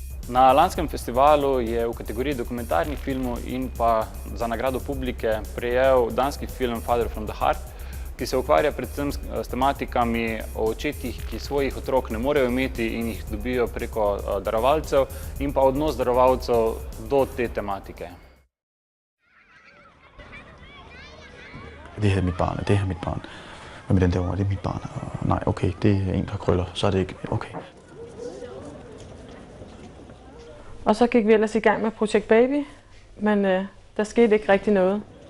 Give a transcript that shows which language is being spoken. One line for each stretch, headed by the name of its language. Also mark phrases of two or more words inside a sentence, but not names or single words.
Slovenian: Na lanskem festivalu je v kategoriji dokumentarnih filmov in pa za nagrado publike prejel danski film Father from the Heart, ki se ukvarja predvsem s tematikami o očetih, ki svojih otrok ne morejo imeti in jih dobijo preko darovalcev, in pa odnos darovalcev do te tematike.
Danish: Det her er mit barn, det her er mit barn. Hvad med den derovre, det er mit barn. Nej, okay, det er en, der krøller, så er det ikke okay. Og så gik vi ellers i gang med Projekt Baby, men der skete ikke rigtig noget.